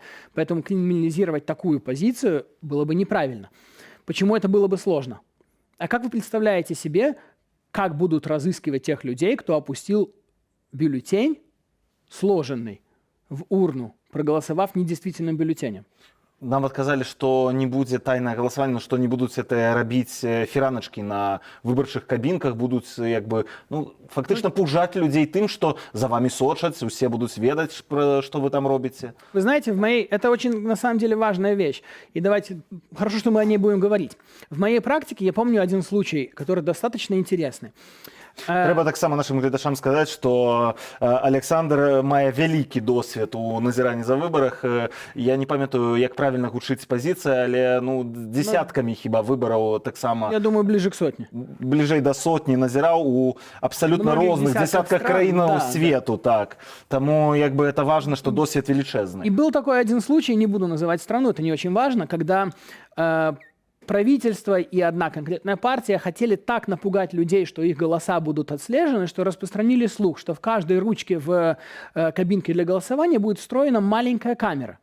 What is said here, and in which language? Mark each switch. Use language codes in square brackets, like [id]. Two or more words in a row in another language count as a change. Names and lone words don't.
[ru] Поэтому криминализировать такую позицию было бы неправильно. Почему это было бы сложно? А как вы представляете себе как будут разыскивать тех людей, кто опустил бюллетень, сложенный в урну, проголосовав недействительным бюллетенем. [be] Нам адказалі, што не будзе тайнае галасаванне, што не будуць это рабіць фіраначкі на выбарчых кабінках, будуць як бы, фактычна пужаць людзей тым, што [ru] за вами [be] сочаць, усе будуць ведаць, што вы там робіце. [ru] Вы знаете, это очень, на самом деле, важная вещь. И давайте, хорошо, что мы о ней будем говорить. В моей практике я помню один случай, который достаточно интересный. [be] Трэба таксама [ru] нашим гледачам [be] сказаць, што Александр мае вялікі досвед у назіранні за выбарах. Я не памятаю, як правільна гучыць пазіцыя, але дзесяткамі хіба выбараў таксама. [ru] Я думаю, ближе к сотне. [be] Бліжэй да сотні назіраў у абсалютна розных дзесятках краінаў свету, так. [ru] Таму як бы это важно, [be] што досвед велічэзны. [ru] И был такой один случай, не буду называть страну, это не очень важно, когда правительство и одна конкретная партия хотели так напугать людей, что их голоса будут отслежены, что распространили слух, что в каждой ручке в кабинке для голосования будет встроена маленькая камера.